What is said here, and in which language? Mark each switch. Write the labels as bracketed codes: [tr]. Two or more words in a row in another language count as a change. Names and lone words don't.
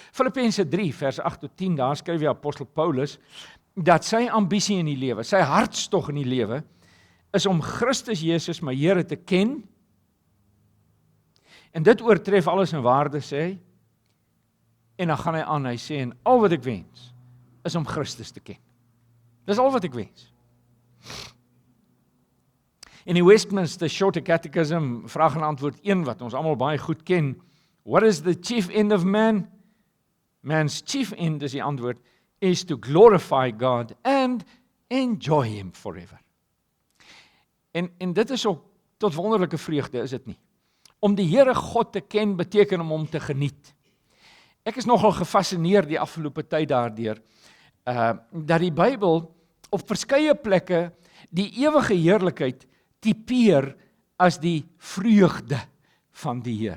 [af] Filippense 3 vers 8 tot 10, daar skryf die apostel Paulus, dat sy ambisie in die lewe, sy hartstog in die lewe, is om Christus Jesus, my Here, te ken, en dit oortref alles in waarde, sê hy, en dan gaan hy aan, hy sê, en al wat ek wens, is om Christus te ken. Dis al wat ek wens. In die Westminster Shorter Catechism, vraag en antwoord 1, wat ons almal baie goed ken, [en] what is the chief end of man? Man's chief end, is [af] die antwoord, [en] is to glorify God and enjoy Him forever. [af] En dit is ook tot wonderlike vreugde, is dit nie? Om die Here God te ken, beteken om hom te geniet. Ek is nogal gefascineer die afgelope tyd daardeur, dat die Bybel op verskeie plekke die ewige heerlikheid tipeer as die vreugde van die Here.